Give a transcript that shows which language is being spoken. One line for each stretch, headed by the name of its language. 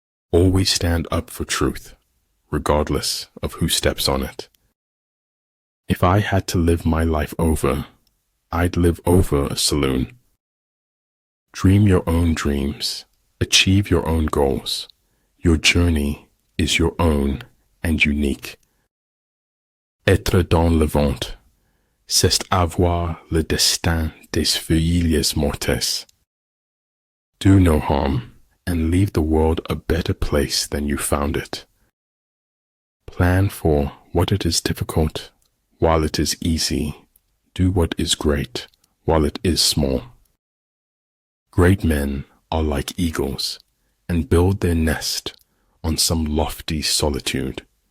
English: Always stand up for truth, regardless of who steps on it. If I had to live my life over, I'd live over a saloon. Dream your own dreams, achieve your own goals. Your journey is your own and unique.
French: Être dans le ventre, c'est avoir le destin des feuilles mortes.
English: Do no harm and leave the world a better place than you found it. Plan for what it is difficult while it is easy. Do what is great while it is small. Great men are like eagles and build their nest on some lofty solitude.